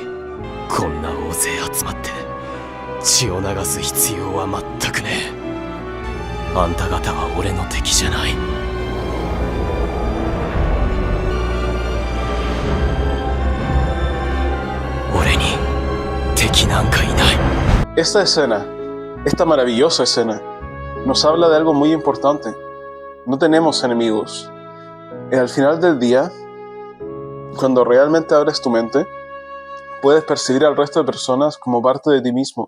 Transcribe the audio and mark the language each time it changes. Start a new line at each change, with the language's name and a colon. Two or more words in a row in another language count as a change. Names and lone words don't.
Japanese: こんな大勢集まって血を流す必要は全くねえ。あんた方は俺の敵じゃない。俺に敵なんかいない。
Spanish: Esta escena, esta maravillosa escena, nos habla de algo muy importante. No tenemos enemigos. Al final del día, cuando realmente abres tu mente, puedes percibir al resto de personas como parte de ti mismo.